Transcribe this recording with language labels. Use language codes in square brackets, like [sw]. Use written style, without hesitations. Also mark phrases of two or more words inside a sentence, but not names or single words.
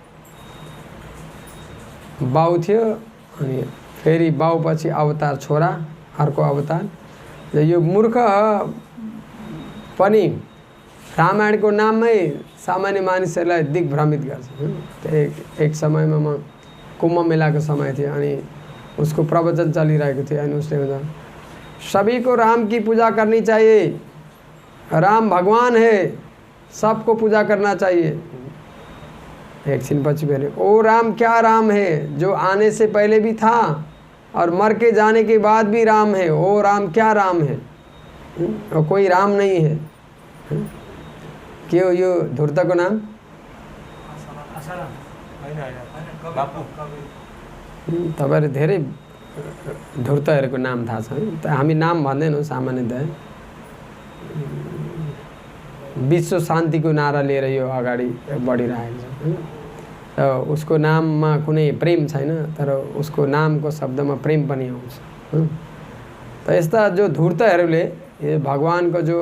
[ne] बाउ थियो अनि फेरि बाउपछि अवतार छोरा अर्को अवतार यो मूर्ख पनि रामायणको नाममै सामान्य मानिसहरूलाई दिग्भ्रमित गर्छ एक समयमा म कुम्भ मेलाको समय थियो अनि उसको प्रवचन चलिरहेको थियो अनि उसले भन्छ [hi] सभी को राम की पूजा करनी चाहिए राम भगवान है सबको पूजा करना चाहिए [ne] एकछिन पछि फेरि [hi] ओ राम क्या राम है जो आने से पहले भी था और मर के जाने के बाद भी राम है ओ राम क्या राम है और कोई राम नहीं है [ne] के हो यो धूर्तको नाम तपाईहरु धेरै धूर्तहरूको नाम थाहा छ त हामी नाम भन्दैनौँ सामान्यतया विश्व शान्तिको नारा लिएर यो अगाडि बढिरहेको छ उसको नाममा कुनै प्रेम छैन तर उसको नामको शब्दमा प्रेम पनि आउँछ त यस्ता जो धूर्तहरूले भगवानको